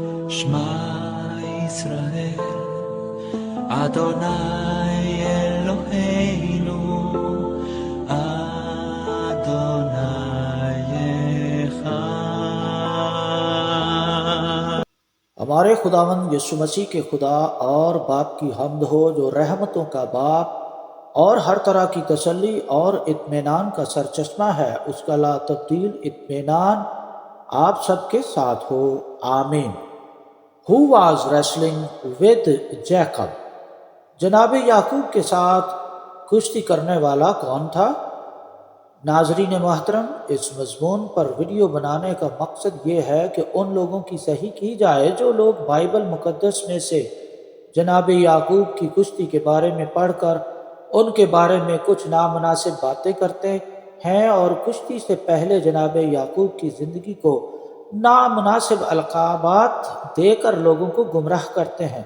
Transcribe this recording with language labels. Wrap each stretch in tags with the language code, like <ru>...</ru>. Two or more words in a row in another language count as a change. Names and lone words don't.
<he>שמע ישראל, אדוני אלוהינו, אדוני אחד.</he> <ur>ہمارے خداوند یسوع مسیح کے خدا اور باپ کی حمد ہو جو رحمتوں کا باپ اور ہر طرح کی تسلی اور اطمینان کا سرچشمہ ہے۔ اس کا لا تبدیل اطمینان آپ سب کے ساتھ ہو، آمین۔</ur> <en>Who was wrestling with Jacob؟</en> <ur>جناب یعقوب کے ساتھ کشتی کرنے والا کون تھا؟ ناظرین محترم، اس مضمون پر ویڈیو بنانے کا مقصد یہ ہے کہ ان لوگوں کی صحیح کی جائے جو لوگ بائبل مقدس میں سے جناب یعقوب کی کشتی کے بارے میں پڑھ کر ان کے بارے میں کچھ نامناسب باتیں کرتے ہیں اور کشتی سے پہلے جناب یعقوب کی زندگی کو نامناسب القابات دے کر لوگوں کو گمراہ کرتے ہیں۔</ur>